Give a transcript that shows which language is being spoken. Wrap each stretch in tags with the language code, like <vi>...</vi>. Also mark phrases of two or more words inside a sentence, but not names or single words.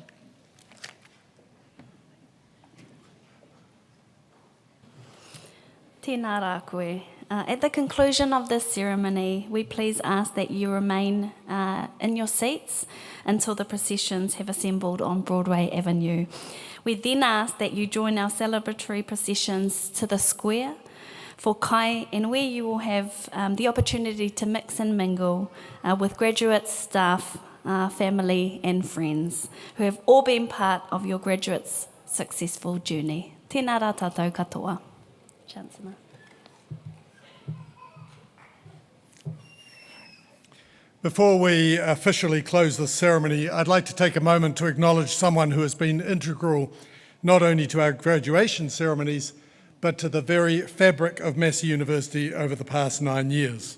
<mi>Tēnā rā koe.</mi> <en>At the conclusion of this ceremony, we please ask that you remain in your seats until the processions have assembled on Broadway Avenue. We then ask that you join our celebratory processions to the square for kai, and where you will have the opportunity to mix and mingle with graduates, staff, family and friends who have all been part of your graduates' successful journey.</en> <mi>Tēnā rā tātou katoa.</mi> <en>Chancellor. Before we officially close this ceremony, I'd like to take a moment to acknowledge someone who has been integral not only to our graduation ceremonies, but to the very fabric of Massey University over the past 9 years.</en>